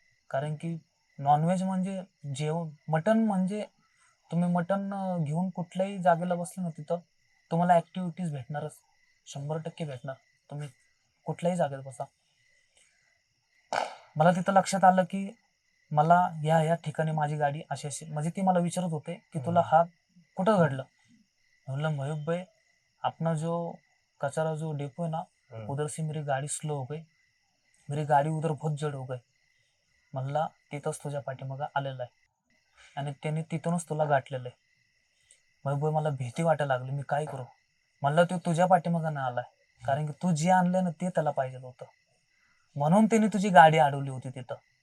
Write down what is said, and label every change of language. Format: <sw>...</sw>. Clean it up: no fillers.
<mr>कारण की नॉनव्हेज म्हणजे जेवण, मटण म्हणजे तुम्ही मटण घेऊन कुठल्याही जागेला बसले ना, तिथं तुम्हाला ऍक्टिव्हिटीज भेटणारच, 100% भेटणार. तुम्ही कुठल्याही जागेत बसा. मला तिथं लक्षात आलं की मला ह्या ठिकाणी माझी गाडी अशी अशी, म्हणजे ती मला विचारत होते की तुला हा कुठं घडलं.</mr> <hi>म्हणलं मयूब भाई, अपना जो कचरा जो डेपो है ना, उधर से मेरी गाड़ी स्लो हो गई, मेरी गाडी उधर बहुत जड हो गई.</hi> <mr>म्हणला तिथंच तुझ्या पाठीमागं आलेला आहे आणि त्याने तिथूनच तुला गाठलेलं आहे. मयूब भाई, मला भीती वाटायला लागली, मी काय करू. म्हणलं तो तुझ्या पाठीमागं नाही आलाय, कारण की तू जे आणलं ना ते त्याला पाहिजे होतं, म्हणून त्याने तुझी गाडी अडवली होती तिथं.</mr>